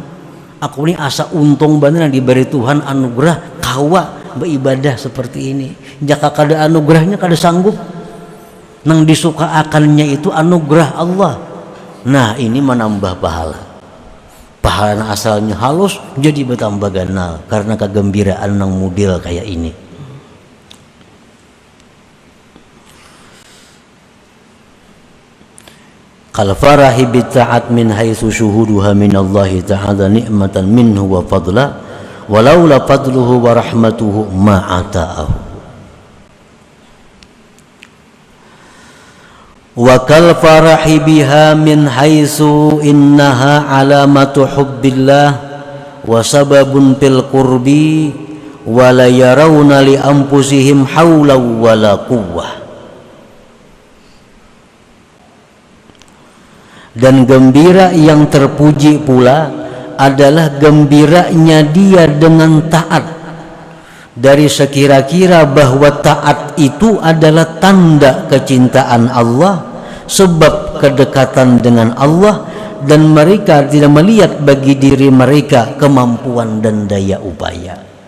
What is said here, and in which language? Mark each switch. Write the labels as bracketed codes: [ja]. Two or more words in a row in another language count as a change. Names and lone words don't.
[bjn] Aku ini asa untung bener diberi Tuhan anugerah kawa beribadah seperti ini. Jika kada anugerahnya kada sanggup. Nang disuka akannya itu anugerah Allah. Nah ini menambah pahala. Pahala asalnya halus jadi bertambah ganal karena kegembiraan nang model kayak ini. [ar] كالفرح بالطاعة من حيث شهودها من الله تعالى نعمة منه وفضلا ولولا فضله ورحمته ما أطاعه. وكالفرح بها من حيث إنها علامة حب الله وسبب في القرب ولا يرون لأنفسهم حولا ولا قوة. [id] Dan gembira yang terpuji pula adalah gembiranya dia dengan taat. Dari sekira-kira bahwa taat itu adalah tanda kecintaan Allah, sebab kedekatan dengan Allah, dan mereka tidak melihat bagi diri mereka kemampuan dan daya upaya.